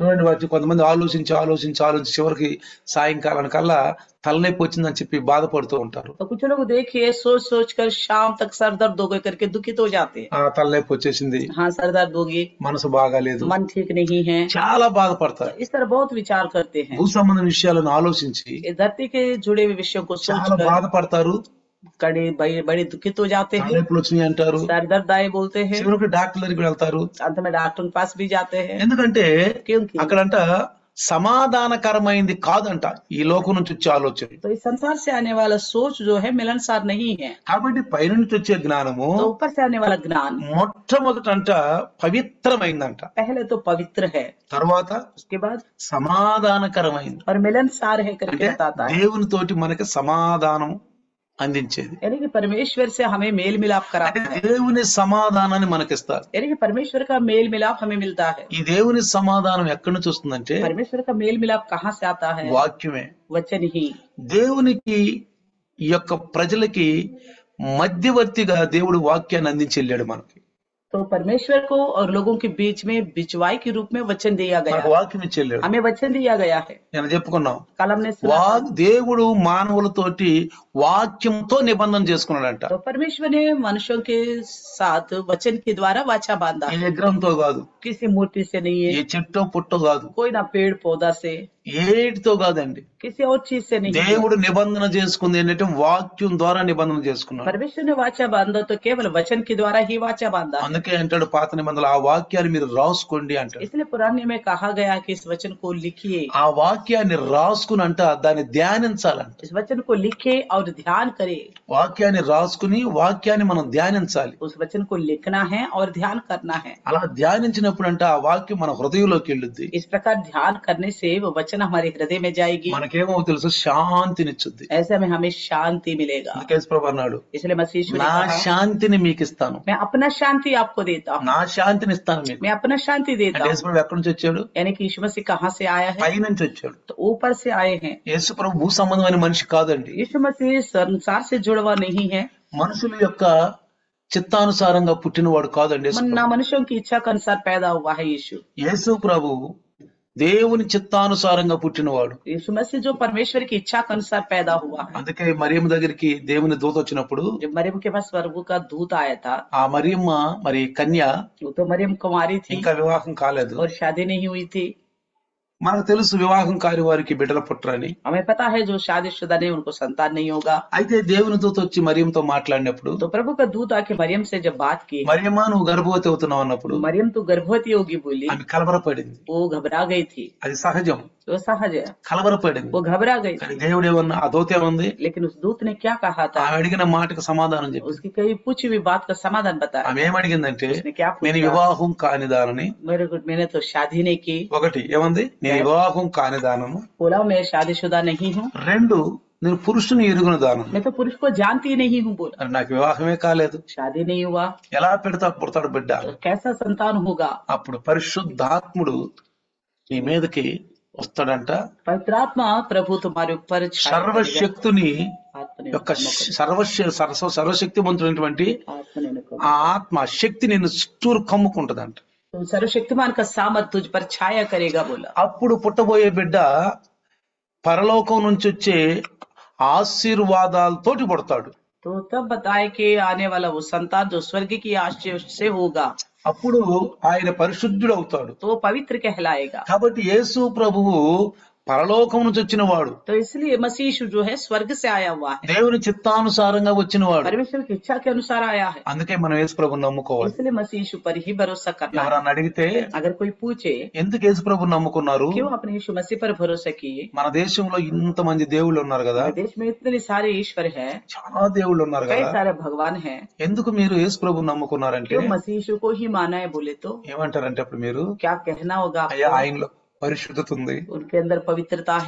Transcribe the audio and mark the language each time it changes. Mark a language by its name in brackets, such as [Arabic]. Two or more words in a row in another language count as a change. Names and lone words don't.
[Telugu] చూడండి, వాటి కొంతమంది ఆలోచించి ఆలోచించి ఆలోచించి చివరికి సాయంకాలానికల్లా తలనొప్పి వచ్చిందని చెప్పి బాధపడుతూ ఉంటారు. [Hindi] तो कुछ लोग देखिए सोच सोच कर शाम तक सर दर्द हो गए करके दुखित हो जाते हैं। [Telugu] ఆ తలనొప్పి వచ్చేసింది, [Hindi] हाँ सर दर्द होगी, [Telugu] మనసు బాగాలేదు, [Hindi] मन ठीक नहीं है, [Telugu] చాలా బాధపడతారు. [Hindi] इस तरह बहुत विचार करते हैं। [Telugu] భూ సంబంధ విషయాలను ఆలోచించి [Hindi] ये धरती के जुड़े हुए विषयों को [Telugu] చాలా [Hindi] सोचकर [Telugu] బాధపడతారు. [Hindi] बड़े दुखित हो जाते हैं, [Telugu] తలనొప్పులు వచ్చినాయి అంటారు. [Hindi] सर दर्द आए बोलते हैं, [Telugu] చివరికి డాక్టర్ దగ్గరికి వెళ్తారు. [Hindi] अंत में डॉक्टर के पास भी जाते हैं। [Telugu] ఎందుకంటే [Hindi] क्योंकि [Telugu] అక్కడంట సమాధానకరమైంది కాదంట ఈ లోకం నుంచి వచ్చే ఆలోచన. [Hindi] तो इस संसार से आने वाला सोच जो है मिलनसार नहीं है। [Telugu] కాబట్టి పైనుంచి వచ్చే జ్ఞానము [Hindi] तो ऊपर से आने वाला ज्ञान [Telugu] మొట్టమొదటంట పవిత్రమైందంట, [Hindi] पहले तो पवित्र है, [Telugu] తర్వాత [Hindi] उसके बाद [Telugu] సమాధానకరమైంది. [Hindi] और मिलनसार है करके [Telugu] అంటే [Hindi] बताता है, [Telugu] దేవునితోటి మనకి సమాధానం అందించేది. [Hindi] यानी कि परमेश्वर से हमें मेल मिलाप [Telugu] అంటే [Hindi] कराता है, [Telugu] దేవుని సమాధానాన్ని మనకిస్తారు. [Hindi] यानी कि परमेश्वर का मेल मिलाप हमें मिलता है। [Telugu] ఈ దేవుని సమాధానం ఎక్కడి నుంచి వస్తుందంటే [Hindi] परमेश्वर का मेल मिलाप कहाँ से आता है? [Telugu] వాక్యమే. [Hindi] वचन ही। [Telugu] దేవునికి ఈ యొక్క ప్రజలకి మధ్యవర్తిగా దేవుడు వాక్యాన్ని అందించి వెళ్ళాడు మనకి. [Hindi] तो परमेश्वर को और लोगों के बीच में बिचवाई के रूप में वचन दिया गया [Telugu] మనకు [Hindi] है, [Telugu] వాక్యం ఇచ్చి వెళ్ళాడు. [Hindi] हमें वचन दिया गया है। [Telugu] నేను చెప్పుకున్నాం, [Hindi] कल हमने सुना, [Telugu] దేవుడు మానవులతోటి వాక్యంతో నిబంధన చేసుకున్నాడంట. [Hindi] तो परमेश्वर ने मनुष्यों के साथ वचन के द्वारा वाचा बांधा, [Telugu] ఏ విగ్రహంతో కాదు, [Hindi] किसी मूर्ति से नहीं [Telugu] ఏ [Hindi] है, [Telugu] చెట్టో పుట్టో కాదు, [Hindi] कोई ना पेड़ पौधा से, [Telugu] ఏటితో కాదండి. [Hindi] किसी और चीज से नहीं है। [Telugu] దేవుడు నిబంధన చేసుకుంది ఏంటంటే వాక్యం ద్వారా నిబంధన చేసుకున్నాడు. [Hindi] परमेश्वर ने वाचा बांधा तो केवल वचन के द्वारा ही वाचा बांधा, [Telugu] అందుకే అంటాడు పాత నిబంధనలు, ఆ వాక్యాన్ని మీరు రాసుకోండి అంటాడు. [Hindi] इसलिए पुराने में कहा गया कि इस वचन को लिखिए, [Telugu] ఆ వాక్యాన్ని రాసుకుని అంట దాన్ని ధ్యానించాలంట. [Hindi] इस वचन को लिखे और ध्यान करे। [Telugu] వాక్యాన్ని రాసుకుని వాక్యాన్ని మనం ధ్యానించాలి. [Hindi] उस वचन को लिखना है और ध्यान करना है। [Telugu] అలా ధ్యానించినప్పుడు అంటే ఆ వాక్యం మన హృదయంలోకి వెళ్ళుద్ది. [Hindi] इस प्रकार ध्यान करने से वो वचन हमारे हृदय में जाएगी, [Telugu] మనకేమో తెలుసు, శాంతినిచ్చుద్ది. [Hindi] ऐसे में हमें शांति मिलेगा। [Telugu] అందుకే యేసుప్రభు అన్నాడు, [Hindi] इसलिए मसीह यीशु ने [Telugu] నా [Hindi] कहा, [Telugu] శాంతిని మీకు ఇస్తాను, [Hindi] मैं अपना शांति आपको देता हूँ, [Telugu] నా శాంతిని ఇస్తాను మీకు. [Hindi] मैं अपना शांति देता [Telugu] అంటే [Hindi] हूँ। [Telugu] యేసుప్రభు ఎక్కడి నుంచి వచ్చాడు? [Hindi] यानी कि यीशु मसीह कहाँ से आया है? [Telugu] పై నుంచి వచ్చాడు. [Hindi] तो ऊपर से आए हैं। [Telugu] యేసుప్రభు భూ సంబంధమైన మనిషి కాదండి. [Hindi] यीशु मसीह संसार से जुड़ा हुआ नहीं है, [Telugu] మనుషుల యొక్క చిత్తానుసారంగా పుట్టినవాడు కాదండి యేసు [Hindi] ना [Telugu] ప్రభు. [Hindi] मनुष्यों की इच्छा के अनुसार पैदा हुआ है यीशु। [Telugu] యేసు ప్రభు దేవుని చిత్తానుసారంగా పుట్టినవాడు. [Hindi] यीशु मसीह जो परमेश्वर की इच्छा के अनुसार पैदा हुआ है। [Telugu] అందుకే మరియమ్మ దగ్గరికి దేవుని దూత వచ్చినప్పుడు [Hindi] जब मरियम के पास स्वर्ग का दूत आया था, [Telugu] ఆ మరియమ్మ మరి కన్య, [Hindi] वो तो मरियम कुमारी थी [Telugu] ఇంకా వివాహం కాలేదు. [Hindi] और शादी नहीं हुई थी। [Telugu] మనకు తెలుసు వివాహం కాని వారికి బిడ్డలు పుట్టరని. [Hindi] हमें पता है जो शादीशुदा नहीं उनको संतान नहीं होगा। [Telugu] అయితే దేవుని దూత వచ్చి మరియంతో మాట్లాడినప్పుడు, [Hindi] तो प्रभु का दूत आके मरियम से जब बात की, [Telugu] మరియమ్మ నువ్వు గర్భవతి అవుతున్నావు అన్నప్పుడు [Hindi] मरियम तो गर्भवती होगी बोली, [Telugu] ఆమె కలవరపడింది. [Hindi] वो घबरा गई थी। [Telugu] అది సహజం, [Hindi] वो सहज है, [Telugu] కలవరపడింది. [Hindi] वो घबरा गई [Telugu] కానీ [Hindi] थी। [Telugu] దేవుడు ఏమన్నా, ఆ దూత ఏమంది? [Hindi] लेकिन उस दूत ने क्या कहा था? [Telugu] ఆమె అడిగిన మాటకు సమాధానం చెప్పి, [Hindi] उसकी कहीं पूछी हुई बात का समाधान बताया। [Telugu] ఆమె ఏమడిగిందంటే, [Hindi] उसने क्या [Telugu] నేను [Hindi] पूछा? [Telugu] వివాహం కానిదానని. [Hindi] मैंने तो शादी नहीं की। [Telugu] ఒకటి ఏమంది? నేను వివాహం కానిదానము. [Hindi] बोला मैं शादीशुदा नहीं हूँ, [Telugu] రెండు, నేను పురుషుని ఎరుగున దానము. [Hindi] मैं तो पुरुष को जानती नहीं हूँ। बोला [Telugu] మరి నాకు వివాహమే కాలేదు, [Hindi] शादी नहीं हुआ, [Telugu] ఎలా పుడతాడు బిడ్డ? [Hindi] तो कैसा संतान होगा? [Telugu] అప్పుడు పరిశుద్ధాత్ముడు నీ మీదకి వస్తాడంట. [Hindi] पवित्रात्मा प्रभु तुम्हारे ऊपर छाया करेगा। [Telugu] సర్వశక్తుని [Hindi] आत्मा [Telugu] యొక్క సర్వశక్తిమంతుడైనటువంటి [Hindi] ने [Telugu] ఆ ఆత్మ శక్తి నిన్ను చుట్టూరు కమ్ముకుంటదంట. [Hindi] तो सर्वशक्तिमान का सामर्थ तुझ पर छाया करेगा। बोला [Telugu] అప్పుడు పుట్టబోయే బిడ్డ పరలోకం నుంచి వచ్చే ఆశీర్వాదాలతోటి పుడతాడు. [Hindi] तो तब बताए कि आने वाला वो संतान जो स्वर्ग की आशीष से होगा, [Telugu] అప్పుడు ఆయన పరిశుద్ధుడు అవుతాడు. [Hindi] तो वो पवित्र कहलाएगा। [Telugu] కాబట్టి యేసు ప్రభువు పరలోకం నుంచి వచ్చిన వాడు, [Hindi] तो इसलिए मसीह यीशु जो है स्वर्ग से आया हुआ है, [Telugu] దేవుని చిత్తానుసారంగా వచ్చిన వాడు. [Hindi] परमेश्वर की इच्छा के अनुसार आया है। [Telugu] అందుకే మనం యేసు ప్రభుని నమ్ముకోవాలి. [Hindi] इसलिए मसीह यीशु पर ही भरोसा करना है। [Telugu] ఎవరన్నా అడిగితే [Hindi] अगर कोई पूछे [Telugu] ఎందుకు యేసు ప్రభుని నమ్ముకున్నారు? [Hindi] क्यों अपने यीशु मसीह पर भरोसा किए? [Telugu] మన దేశంలో ఇంతమంది దేవుళ్ళు ఉన్నారు కదా, [Hindi] देश में इतने सारे ईश्वर हैं, [Telugu] చాలా దేవుళ్ళు ఉన్నారు [Hindi] कई [Telugu] కదా, [Hindi] सारे भगवान हैं, [Telugu] ఎందుకు మీరు యేసు ప్రభుని నమ్ముకున్నారంటే [Hindi] क्यों मसीह यीशु को ही माना है? बोले तो [Telugu] ఏమంటారంటే అప్పుడు మీరు, [Hindi] क्या कहना होगा [Telugu] అయ్యా [Hindi] आपको? [Telugu] ఆయనలో పరిశుద్ధత ఉంది, [Hindi] उनके अंदर पवित्रता है,